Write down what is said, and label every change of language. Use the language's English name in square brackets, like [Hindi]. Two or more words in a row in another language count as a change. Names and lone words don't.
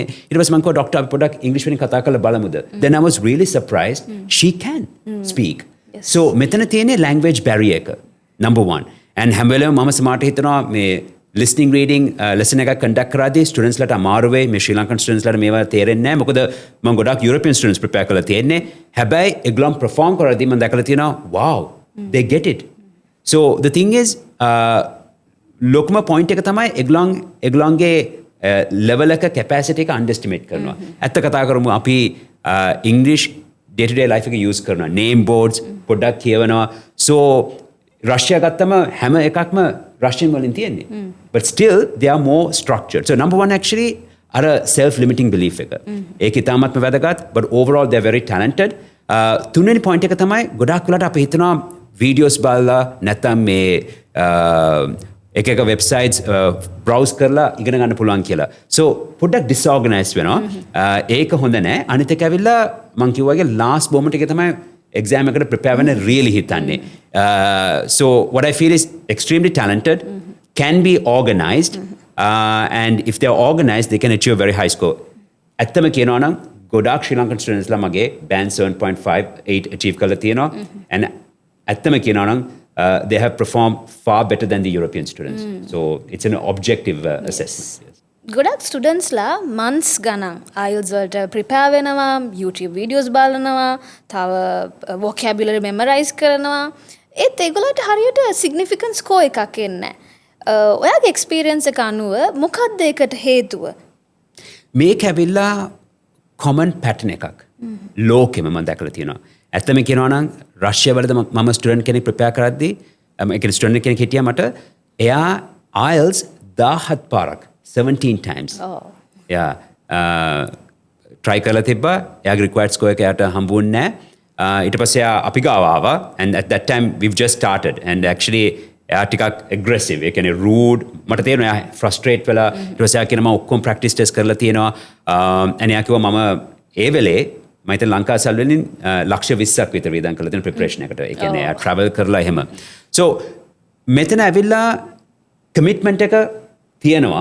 [Sinhala] ඊට පස්සේ මම කිව්වා ඩොක්ටර් අපි පොඩ්ඩක් ඉංග්‍රීසි වලින් කතා කරලා බලමුද? [English] Then I was really surprised she can speak. [Sinhala] So මෙතන තියෙන්නේ [English] language barrier [Sinhala] එක number 1. and හැම වෙලේම මම සමාට හිතනවා මේ [English] listening reading lesson [Sinhala] එකක් conduct කරද්දී students ලට අමාරු වෙයි. මේ ශ්‍රී ලංකන් students ලට මේවා තේරෙන්නේ නැහැ. මොකද මම ගොඩක් [English] European students prepare [Sinhala] කරලා තියෙන්නේ. හැබැයි ඒගොල්ලන් perform කරද්දී මම දැකලා තියෙනවා [English] wow they get it. So the thing is [Sinhala] ලොකුම point එක තමයි ඒගොල්ලන්ගේ level එක capacity එක underestimate කරනවා. ඇත්ත කතා කරමු අපි [English] English day to day life [Sinhala] එක use කරනවා. [English] name boards [Sinhala] පොඩ්ඩක් කියවනවා. So රෂ්‍යා ගත්තම හැම එකක්ම Russian වලින් තියෙන්නේ. [English] But still they are more structured. So number 1 actually [Sinhala] අර [English] self limiting belief [Sinhala] එක. ඒක ඉතාමත්ම වැදගත්, [English] but overall they are very talented. [Sinhala] තුන්වෙනි point එක තමයි ගොඩාක් වෙලාට අපි හිතනවා videos බලලා නැත්නම් මේ එක [English] websites browse [Sinhala] කරලා ඉගෙන ගන්න පුළුවන් කියලා. So පොඩ්ඩක් disorganized වෙනවා. ඒක හොඳ නෑ. අනිත් එක ඇවිල්ලා මං කිව්වා වගේ [English] last moment [Sinhala] එකේ තමයි exam එකට prepare වෙන්න really හිතන්නේ. [English] So what I feel is extremely talented, can be organized, and if they are organized they can achieve a very high score. [Sinhala] ඇත්තම කියනවා නම් ගොඩාක් ශ්‍රී ලංකන් ස්ටුඩන්ට්ස්ලා මගේ band 7.58 achieve කරලා තියෙනවා. [English] And [Sinhala] ඇත්තම කියනවා නම් [English] they have performed far better than the European students. So it's an objective assessment. Yes. [Sinhala] ගොඩක් ස්ටුඩන්ට්ස්ලා මන්ස් ගණන් IELTS වලට ප්‍රිපෙයාර් වෙනවා, YouTube වීඩියෝස් බලනවා, තව [English] vocabulary memorize [Sinhala] කරනවා. ඒත් ඒගොල්ලන්ට හරියට [English] significant score [Sinhala] එකක් එන්නේ නැහැ. ඔයාගේ experience එක අනුව මොකක්ද ඒකට හේතුව? මේක ඇවිල්ලා [English] common pattern [Sinhala] එකක්. ලෝකෙම මම දැකලා තියෙනවා. ඇත්තම කියනවා නම් රෂ්‍යාවලද මම ස්ටුඩන්ට් කෙනෙක් ප්‍රිපෙයාර් කරද්දී ඒ කියන්නේ ස්ටුඩන්ට් කෙනෙක් හිටියා මට එයා IELTS 17 පාරක් 17 times. try කරලා තිබ්බා. එයාගේ required score එක එයාට හම්බුන්නේ නැහැ. ඊට පස්සේ එයා අපි ගාව ආවා [English] and at that time we've just started and actually [Sinhala] එයා ටිකක් [English] aggressive. [Sinhala] ඒ කියන්නේ [English] rude. [Sinhala] මට තේරෙනවා එයා frustrate වෙලා ඊට පස්සේ එයා කියනවා මම ඔක්කොම [English] practice test [Sinhala] කරලා තියෙනවා. and එයා කිව්වා මම ඒ වෙලේ මම හිතන ලංකාසල් වලින් ලක්ෂ 20ක් විතර වියදම් කරලා තියෙන preparation එකට. ඒ කියන්නේ එයා travel කරලා එහෙම. So මෙතන ඇවිල්ලා commitment එක තියෙනවා.